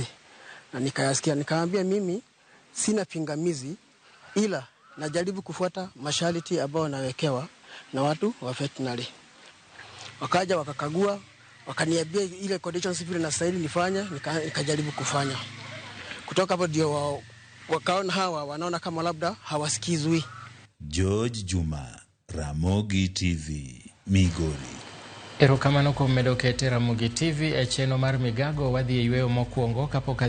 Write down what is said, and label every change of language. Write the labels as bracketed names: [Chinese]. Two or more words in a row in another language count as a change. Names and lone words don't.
[Swahili] Na nikayasikia, nikaambia mimi sina pingamizi, ila najaribu kufuata masharti ambayo nawekewa na watu wa veterinary. Wakaja wakakagua, wakaniambia ile conditions vile na stahili nifanye, nikajaribu kufanya. Kutoka hapo ndio wakaona hawa wanaona kama labda hawasikizwi. George Juma, Ramogi TV, Migori. [Luo (Kenya and Tanzania)] Erokamano kuom medo kete Ramogi TV e cheno mar Migago wadhi e yweyo mokwongo kapok